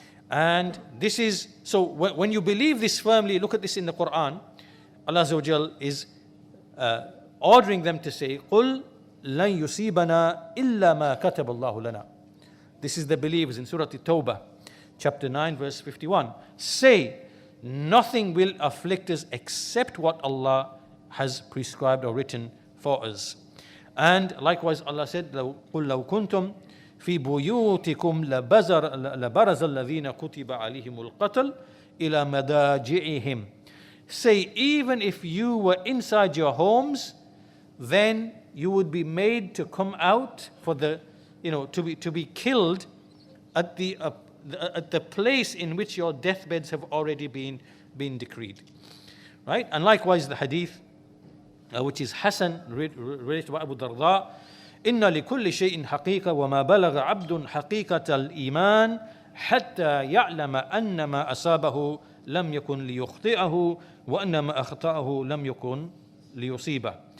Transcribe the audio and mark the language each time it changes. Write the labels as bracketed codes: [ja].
[en] And this is, so when you believe this firmly, look at this in the Quran, Allah Azza wa Jal is ordering them to say, [ar] قُلْ لَن يُصِيبَنَا إِلَّا مَا كَتَبَ اللَّهُ لَنَا. [en] This is the believers in Surah At-Tawbah, chapter 9, verse 51. Say, nothing will afflict us except what Allah has prescribed or written for us. And likewise Allah said, [ar] قُلْ لَوْ كُنْتُمْ في بيوتكم لبرز الذين كتب عليهم القتل إلى مضاجعهم. [en] Say, even if you were inside your homes, then you would be made to come out for the, to be killed at the place in which your deathbeds have already been decreed. Right? And likewise the hadith, which is Hasan, related by Abu Darda, [ar] إن لكل شيء حقيقة وما بلغ عبد حقيقة الإيمان حتى يعلم أن ما أصابه لم يكن ليخطئه وأن ما أخطأه لم يكن ليصيبه.